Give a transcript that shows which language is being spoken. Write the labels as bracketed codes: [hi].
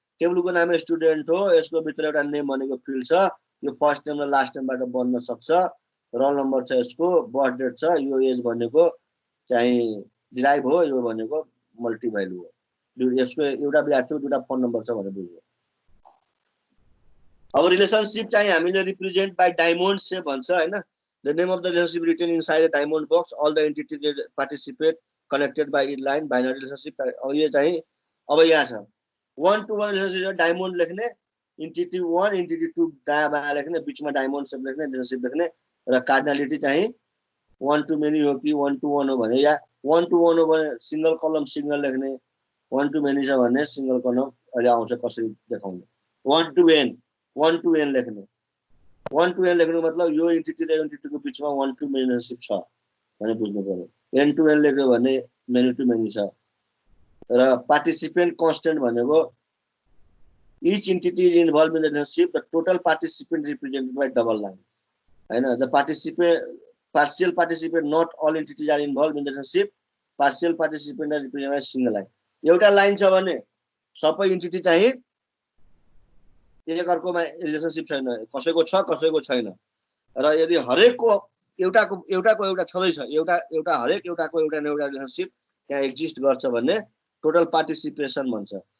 [ne] टेबलको नाम स्टुडेन्ट हो, यसको भित्र एउटा नेम भनेको फिल्ड छ, यो फर्स्ट नेम र लास्ट नेमबाट बन्न सक्छ, रोल नम्बर छ, यसको बर्थ डेट छ, यो एज भनेको चाहिँ डिराइभ हो, यो भनेको मल्टी भ्यालु हो। यसको एउटा विद्यार्थीको दुईटा फोन नम्बर छ भनेर बुझ्यो। अब रिलेसनसिप चाहिँ हामीले [en] represent by diamond shape [ne] भन्छ होइन। [en] The name of the relationship written inside the diamond box, all the entities participate connected by in line binary relationship. [ne] अब यो चाहिँ अब यहाँ छ 1-to-1 रिलेसनसिप, डायमन्ड लेख्ने, इन्टिटी 1 इन्टिटी 2 दायाँ बायाँ लेख्ने, बिचमा डायमन्ड सेप लेख्ने, रिलेसनसिप लेख्ने। र कार्डिनालिटी चाहिँ 1-to-many हो कि 1-to-1 हो भने, या 1-to-1 हो भने सिङ्गल कलम सिङ्गल लेख्ने, 1-to-many छ भने सिङ्गल कलम अहिले आउँछ कसरी देखाउने। 1-to-n लेख्ने, 1-to-n लेख्नु मतलब यो इन्टिटी र इन्टिटीको बिचमा 1-to-many रिलेसनसिप छ भने बुझ्नु पर्यो। n-to-n लेख्यो भने many-to-many छ। [en] र participant constant [ne] भनेको [en] each entity is involved in the relationship, the total participant represented by double line [ne] होइन। [en] the partial participant, not all entities are involved in the relationship, partial participant are represented by single line। [ne] एउटा line छ भने सबै entity चाहिँ एक अर्कोमा relationship छैन, कसैको छ कसैको छैन। र यदि हरेकको एउटाको एउटा छँदैछ, एउटा हरेक एउटाको एउटा न एउटा रिलेसनसिप त्यहाँ एक्जिस्ट गर्छ भने टोटल पार्टिसिपेसन भन्छ।